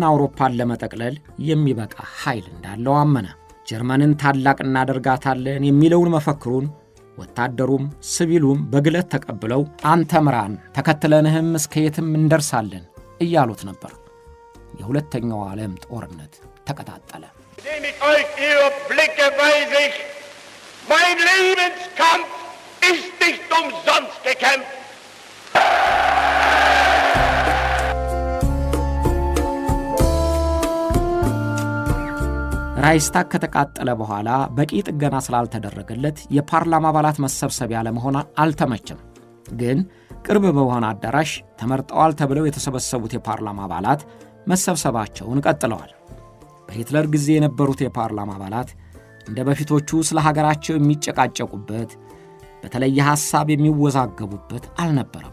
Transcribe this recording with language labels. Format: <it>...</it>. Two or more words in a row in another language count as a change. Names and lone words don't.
<am>አውሮፓን ለመጠቅለል የሚበቃ ኃይል እንዳለው አመነ። ጀርመንን ታላቅ እናደርጋታለን የሚለውን መፈክሩን ወታደሩም ሲቪሉም በግለት ተቀብለው አንተ ምራን፣ ተከትለንህም እስከ የትም እንደርሳለን እያሉት ነበር። የሁለተኛው ዓለም ጦርነት ተቀጣጠለ።</am> <de>mein Lebenskampf ist nicht umsonst gekämpft.</de> <am>ራይስታግ ከተቃጠለ በኋላ በቂ ጥገና ስላልተደረገለት የፓርላማ አባላት መሰብሰቢያ ለመሆን አልተመቸም። ግን ቅርብ በሆነ አዳራሽ ተመርጠዋል ተብለው የተሰበሰቡት የፓርላማ አባላት መሰብሰባቸውን ቀጥለዋል። በሂትለር ጊዜ የነበሩት የፓርላማ አባላት እንደ በፊቶቹ ስለ ሀገራቸው የሚጨቃጨቁበት፣ በተለየ ሐሳብ የሚወዛገቡበት አልነበረም።</am>